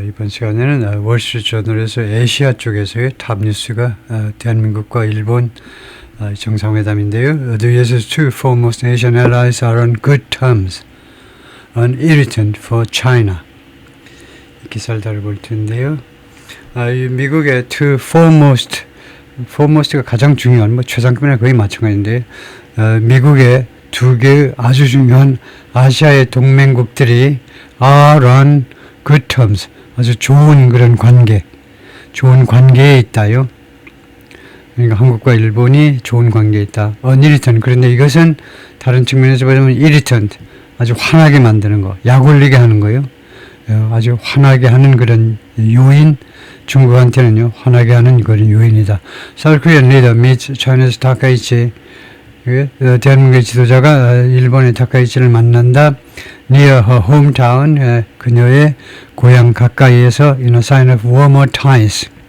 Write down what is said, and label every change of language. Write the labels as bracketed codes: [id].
[ko] 이번 시간에는 월스트리트저널에서 아시아 쪽에서의 탑 뉴스가 대한민국과 일본 정상회담인데요. [en] The US's two foremost Asian allies are on good terms, an irritant for China. [ko] 이 기사를 다뤄볼 텐데요. 이 미국의 [en] two foremost [ko] 가 가장 중요한, 최상급이나 거의 마찬가지인데, 미국의 두 개의 아주 중요한 아시아의 동맹국들이 [en] are on good terms, [ko] 아주 좋은 그런 좋은 관계에 있다요. 그러니까 한국과 일본이 좋은 관계에 있다. [en] irritant. [ko] 그런데 이것은 다른 측면에서 보면 irritant, 아주 화나게 만드는 거, 약 올리게 하는 거요. 아주 화나게 하는 그런 요인, 중국한테는요, 화나게 하는 그런 요인이다. [en] South Korean leader meets China's Takaichi. [ko] 대한민국의 지도자가 일본의 타카이치를 만난다. [en] Near her hometown, [ko] 그녀의 고향 가까이에서 [en] in a sign of warmer ties.